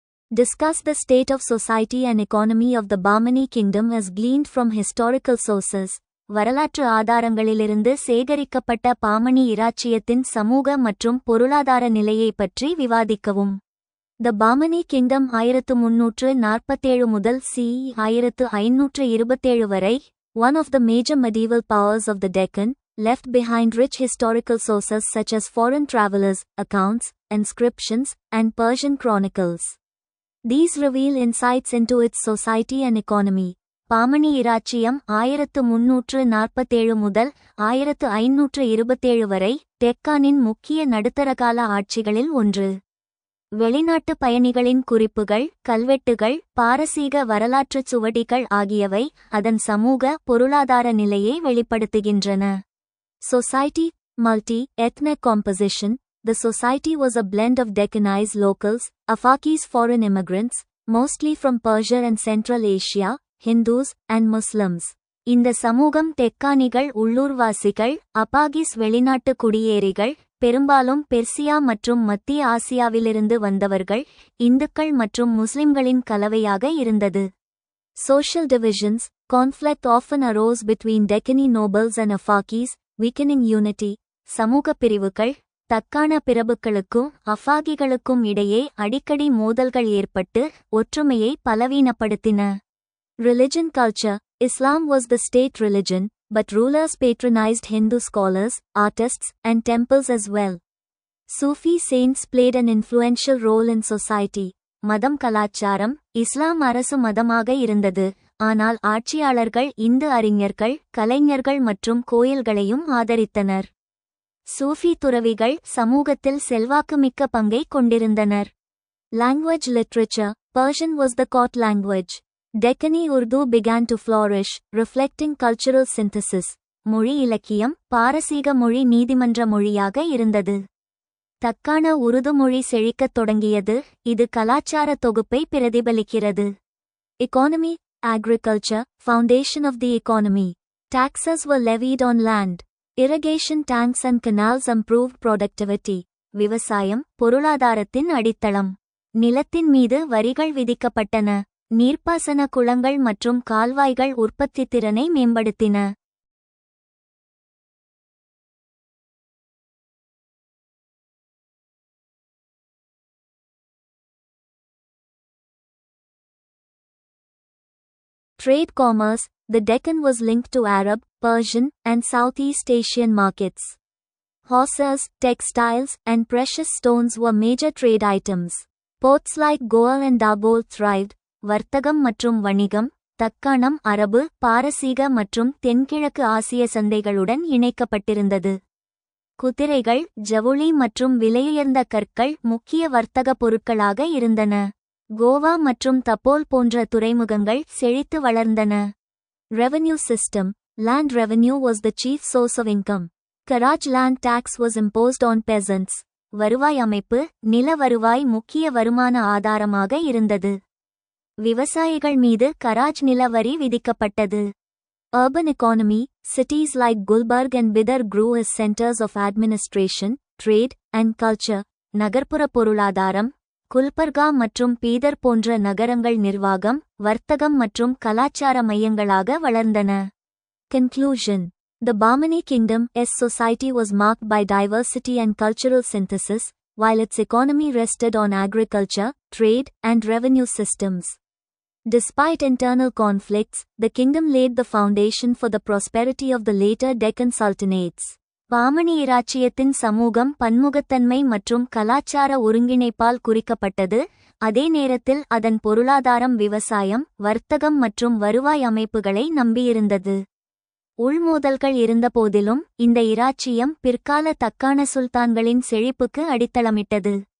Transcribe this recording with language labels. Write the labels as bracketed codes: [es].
[en] Discuss the state of society and economy of the Bahmani kingdom as gleaned from historical sources. [ta] வரலாற்று ஆதாரங்களிலிருந்து சேகரிக்கப்பட்ட பாமணி இராச்சியத்தின் சமூக மற்றும் பொருளாதார நிலையை பற்றி விவாதிக்கவும். [en] The Bahmani kingdom 1347 [ta] முதல் [en] CE 1527 [ta] வரை, [en] one of the major medieval powers of the Deccan, left behind rich historical sources such as foreign travelers, accounts, inscriptions, and Persian chronicles. These reveal insights into its society and economy. [ta] Pamani இராச்சியம் 1347 முதல் 1527 வரை டெக்கானின் முக்கிய நடுத்தரகால ஆட்சிகளில் ஒன்று. வெளிநாட்டு பயணிகளின் குறிப்புகள், கல்வெட்டுகள், பாரசீக வரலாற்றுச் சுவடிகள் ஆகியவை அதன் சமூக பொருளாதார நிலையை வெளிப்படுத்துகின்றன. [en] Society, multi-ethnic composition. The society was a blend of Deccanese locals, Afakis foreign immigrants, mostly from Persia and Central Asia, Hindus, and Muslims. [ta] இந்த சமூகம் தெக்கானிகள் உள்ளூர்வாசிகள், அபாகிஸ் வெளிநாட்டு குடியேறிகள், பெரும்பாலும் பெர்சியா மற்றும் மத்திய ஆசியாவிலிருந்து வந்தவர்கள், இந்துக்கள் மற்றும் முஸ்லிம்களின் கலவையாக இருந்தது. [en] Social divisions. Conflict often arose between Deccani nobles and Afakis, weakening unity. [ta] சமூக பிரிவுகள். தக்கான பிரபுக்களுக்கும் அஃபாகிகளுக்கும் இடையே அடிக்கடி மோதல்கள் ஏற்பட்டு ஒற்றுமையை பலவீனப்படுத்தின. [en] Religion culture. Islam was the state religion, but rulers patronized Hindu scholars, artists, and temples as well. Sufi saints played an influential role in society. [ta] மதம் கலாச்சாரம். இஸ்லாம் அரசு மதமாக இருந்தது, ஆனால் ஆட்சியாளர்கள் இந்து அறிஞர்கள், கலைஞர்கள் மற்றும் கோயில்களையும் ஆதரித்தனர். சூஃபி துறவிகள் சமூகத்தில் செல்வாக்குமிக்க பங்கை கொண்டிருந்தனர். [en] Language literature. Persian was the court language. Deccani Urdu began to flourish, reflecting cultural synthesis. [ta] மொழி இலக்கியம். பாரசீக மொழி நீதிமன்ற மொழியாக இருந்தது. தக்கான உருது மொழி செழிக்கத் தொடங்கியது, இது கலாச்சார தொகுப்பை பிரதிபலிக்கிறது. [en] Economy. Agriculture, foundation of the economy. Taxes were levied on land. Irrigation tanks and canals improved productivity. [ta] விவசாயம் பொருளாதாரத்தின் அடித்தளம். நிலத்தின் மீது வரிகள் விதிக்கப்பட்டன. நீர்ப்பாசன குளங்கள் மற்றும் கால்வாய்கள் உற்பத்தித் திறனை மேம்படுத்தின. [en] Trade commerce. The Deccan was linked to Arab, Persian, and Southeast Asian markets. Horses, textiles, and precious stones were major trade items. Ports like Goa and Dabhol thrived. [ta] வர்த்தகம் மற்றும் வணிகம். தக்காணம் அரபு, பாரசீக மற்றும் தென்கிழக்கு ஆசிய சந்தைகளுடன் இணைக்கப்பட்டிருந்தது. குதிரைகள், ஜவுளி மற்றும் விலையுயர்ந்த கற்கள் முக்கிய வர்த்தக பொருட்களாக இருந்தன. கோவா மற்றும் தப்போல் போன்ற துறைமுகங்கள் செழித்து வளர்ந்தன. [en] Revenue system. Land revenue was the chief source of income. Karaj land tax was imposed on peasants. [ta] வருவாய் அமைப்பு. நில வருவாய் முக்கிய வருமான ஆதாரமாக இருந்தது. விவசாயிகள் மீது கராஜ் நில வரி விதிக்கப்பட்டது. [en] Urban economy. Cities like Gulbarg and Bidar grew as centers of administration, trade, and culture. [ta] நகர்ப்புற பொருளாதாரம். குல்பர்கா மற்றும் பீதர் போன்ற நகரங்கள் நிர்வாகம், வர்த்தகம் மற்றும் கலாச்சார மையங்களாக வளர்ந்தன. [en] Conclusion. The Bahmani Kingdom's society was marked by diversity and cultural synthesis, while its economy rested on agriculture, trade, and revenue systems. Despite internal conflicts, the kingdom laid the foundation for the prosperity of the later Deccan sultanates. [ta] Pamani இராச்சியத்தின் சமூகம் பன்முகத்தன்மை மற்றும் கலாச்சார ஒருங்கிணைப்பால் குறிக்கப்பட்டது, அதே நேரத்தில் அதன் பொருளாதாரம் விவசாயம், வர்த்தகம் மற்றும் வருவாய் அமைப்புகளை நம்பியிருந்தது. உள்மோதல்கள் இருந்தபோதிலும் இந்த இராச்சியம் பிற்கால தக்கான சுல்தான்களின் செழிப்புக்கு அடித்தளமிட்டது.